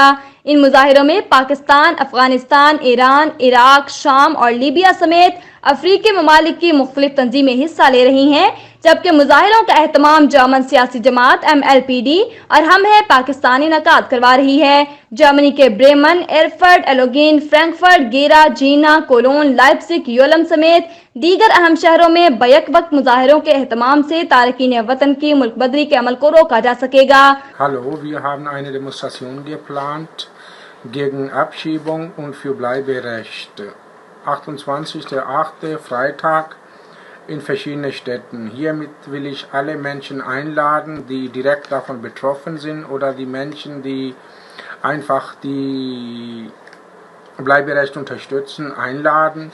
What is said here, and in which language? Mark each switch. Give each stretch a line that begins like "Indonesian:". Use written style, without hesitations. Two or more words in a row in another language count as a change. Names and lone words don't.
Urdu: ان مظاہروں میں پاکستان، افغانستان، ایران، عراق، شام اور لیبیا سمیت افریقی ممالک کی مختلف تنظیمیں حصہ لے رہی ہیں، جبکہ مظاہروں کا اہتمام جرمن سیاسی جماعت MLPD اور ہم ہے پاکستانی انعقاد کروا رہی ہے. جرمنی کے بریمن، ارفرٹ، ایلوگن، فرینکفرٹ، گیرا، جینا، کولون، لائپزگ، یولم سمیت دیگر اہم شہروں میں بیک وقت مظاہروں کے اہتمام سے تارکین وطن کی ملک بدری کے عمل کو روکا جا سکے گا.
German: Hallo, wir haben eine Demonstration geplant gegen Abschiebung und für Bleiberecht. 28.08. Freitag in verschiedenen Städten. Hiermit will ich alle Menschen einladen, die direkt davon betroffen sind oder die Menschen, die einfach die Bleiberecht unterstützen, einladen.